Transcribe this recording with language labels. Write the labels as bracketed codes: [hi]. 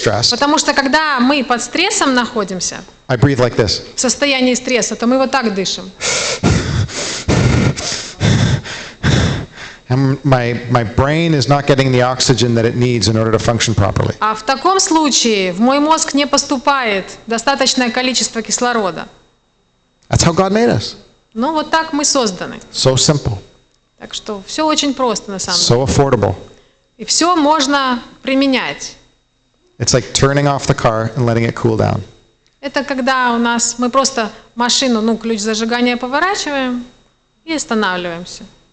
[ru] Потому что когда мы под стрессом находимся, [en] I breathe like this. [ru] в состоянии стресса, то мы вот так дышим. [en] And my brain is not getting the oxygen that it needs in order to function properly. [ru] А в таком случае в мой мозг не поступает достаточное количество кислорода. [en] That's how God made us. [ru] Ну вот так мы созданы. [en] So simple, [ru] Так что все очень просто на самом деле. [en] so affordable. [ru] И все можно применять. [en] It's like turning off the car and letting it cool down. [ru] Это когда мы просто машину, ключ зажигания поворачиваем и останавливаемся.